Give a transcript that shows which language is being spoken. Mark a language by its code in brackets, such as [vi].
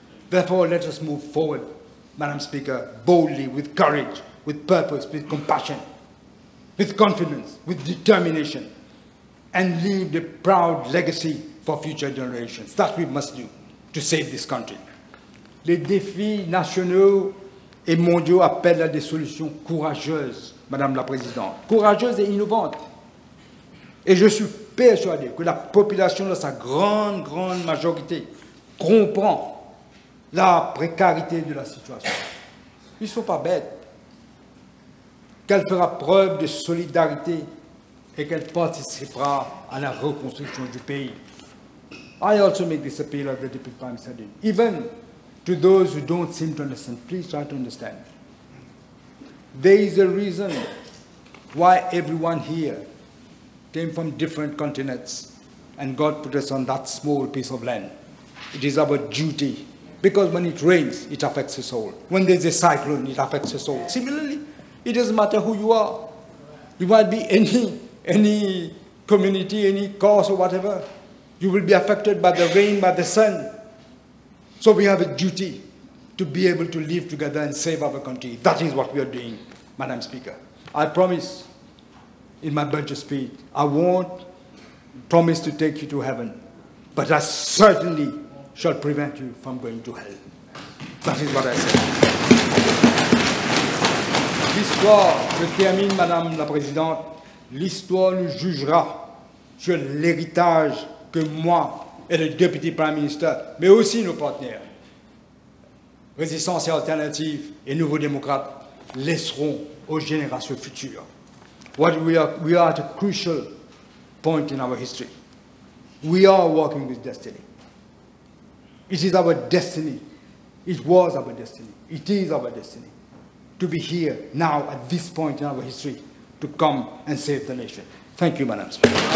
[en] Therefore, let us move forward, Madam Speaker, boldly, with courage, with purpose, with compassion, with confidence, with determination, and leave the proud legacy for future generations. That we must do to save this country. [fr] Les défis nationaux et mondiaux appellent à des solutions courageuses, Madame la Présidente, courageuses et innovantes. Et je suis persuadé que la population, dans sa grande majorité, comprend la précarité de la situation. Ils ne sont pas bêtes. Qu'elle fera preuve de solidarité et qu'elle participera à la reconstruction du pays. [en] I also make this appeal of the Deputy Prime Minister. Even to those who don't seem to understand, please try to understand. There is a reason why everyone here came from different continents and God put us on that small piece of land. It is our duty, because when it rains, it affects us all. When there's a cyclone, it affects us all. Similarly, it doesn't matter who you are. You might be any community, any cause or whatever. You will be affected by the rain, by the sun. So we have a duty to be able to live together and save our country. That is what we are doing, Madam Speaker. I promise in my budget speech, I won't promise to take you to heaven, but I certainly shall prevent you from going to hell. That is what I say. [fr] L'histoire, je termine, Madame la Présidente, l'histoire nous jugera sur l'héritage que moi et le Deputy Prime Minister, mais aussi nos partenaires, Résistance et Alternative et Nouveaux Démocrates, laisseront aux générations futures. [en] We are at a crucial point in our history. We are walking with destiny. It is our destiny. It was our destiny. It is our destiny to be here now at this point in our history to come and save the nation. Thank you, Madam Speaker.